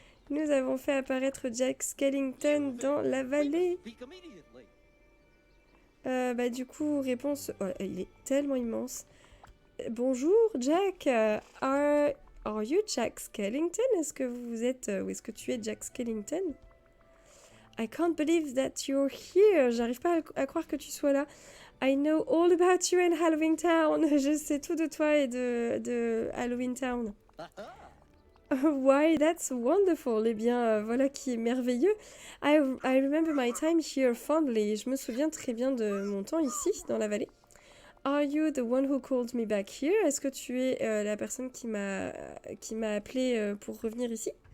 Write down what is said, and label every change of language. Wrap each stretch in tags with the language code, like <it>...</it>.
<fr>Nous avons fait apparaître Jack Skellington dans la vallée. Bah du coup, réponse... Oh, il est tellement immense. Bonjour Jack.</fr> <en>Are you Jack Skellington?</en> <fr>Est-ce que vous êtes... ou est-ce que tu es Jack Skellington?</fr> <en>I can't believe that you're here.</en> <fr>J'arrive pas à croire que tu sois là.</fr> <en>I know all about you in Halloween Town.</en> <fr>Je sais tout de toi et de Halloween Town.</fr> <en>Why, that's wonderful.</en> <fr>Eh bien, voilà qui est merveilleux.</fr> <en>I remember my time here fondly.</en> <fr>Je me souviens très bien de mon temps ici, dans la vallée.</fr> <en>Are you the one who called me back here?</en> <fr>Est-ce que tu es la personne qui m'a appelé pour revenir ici?</fr>